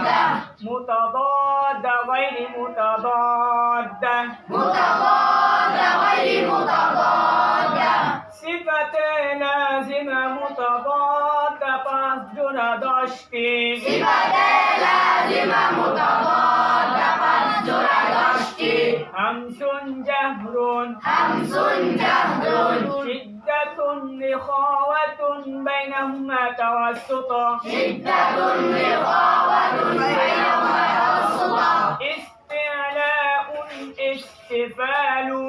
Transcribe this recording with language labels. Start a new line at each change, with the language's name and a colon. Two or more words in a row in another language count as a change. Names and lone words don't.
Arabic: متضاد غير متضاد. متضاد غير متضاد صفات لازمة متضادة
Bangla: পাঁচ জোড়া 10টি।
Arabic: صفات لازمة متضادة
Bangla: পাঁচ জোড়া 10টি
Arabic: همس جهر همس جهر شدة رخاوة بينهما توسط. شدة رخاوة بينهما توسط استعلاء استفال